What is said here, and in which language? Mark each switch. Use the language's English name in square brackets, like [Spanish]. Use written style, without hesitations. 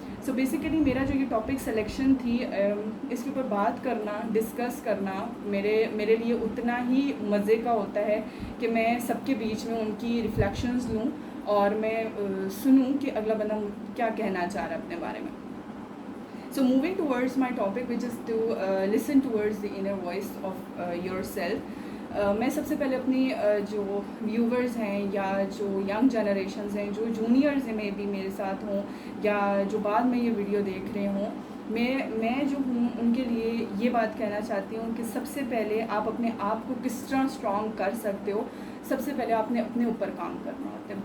[Hindi] So basically मेरा जो ये टॉपिक सिलेक्शन थी, इसके ऊपर बात करना, डिस्कस करना मेरे लिए उतना ही मज़े का होता है कि मैं सबके बीच में उनकी रिफ्लेक्शंस लूँ और मैं सुनूँ कि अगला बंदा क्या कहना चाह रहा है अपने बारे में. [English] So moving towards my topic, which is to listen towards the inner voice of yourself. [Hindi] मैं सबसे पहले अपनी जो व्यूवर्स हैं या जो यंग जनरेशन्स हैं, जो जूनियर्स हैं, मे बी मेरे साथ हों या जो बाद में ये वीडियो देख रहे हों, मैं जो हूँ उनके लिए ये बात कहना चाहती हूँ कि सबसे पहले आप अपने आप को किस तरह स्ट्रॉन्ग कर सकते हो, सबसे पहले आपने अपने ऊपर काम करना होता है.